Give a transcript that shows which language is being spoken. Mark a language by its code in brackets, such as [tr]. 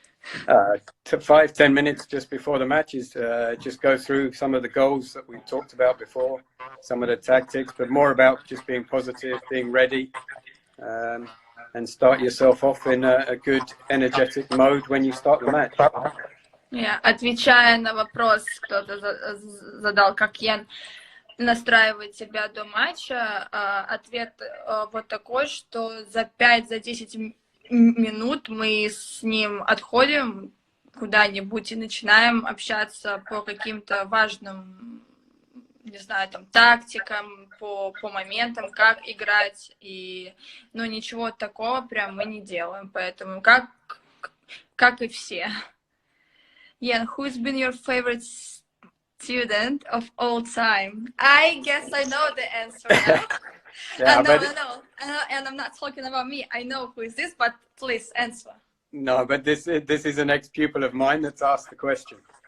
[en] 5-10 minutes just before the match is just go through some of the goals that we talked about before, some of the tactics, but more about just being positive, being ready, and start yourself off in a good energetic mode when you start the match. [ru] Yeah, отвечая на вопрос, кто-то задал, как Ян настраивает себя до матча, ответ вот такой, что за 5-10 минут мы с ним отходим куда-нибудь и начинаем общаться по каким-то важным, не знаю, там, тактикам, по моментам, как играть, и, ну, ничего такого прям мы не делаем, поэтому как и все. [en] Ian, who's been your favorite student of all time? I guess I know the answer now. No. And I'm not talking about me. I know who is this, but please answer. No, but this is an ex-pupil of mine that's asked the question.